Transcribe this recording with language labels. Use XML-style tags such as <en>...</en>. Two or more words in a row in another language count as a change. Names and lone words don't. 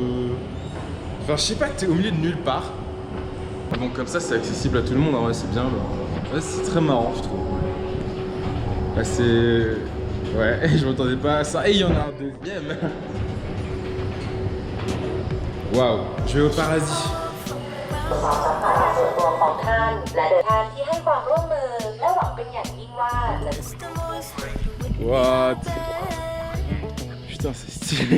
<fr>Enfin je sais pas, t'es au milieu de nulle part. Bon comme ça c'est accessible à tout le monde, en vrai c'est bien. Ouais, c'est très marrant je trouve. Bah c'est... Ouais, je m'attendais pas à ça. Et il y en a un deuxième. Waouh, je vais au paradis.</fr> <th>ส่วนตัวของท่านและเดินทางที่ให้ความร่วมมือและหวังเป็นอย่างยิ่งว่าจะ</th> <fr>What? Putain c'est stylé.</fr>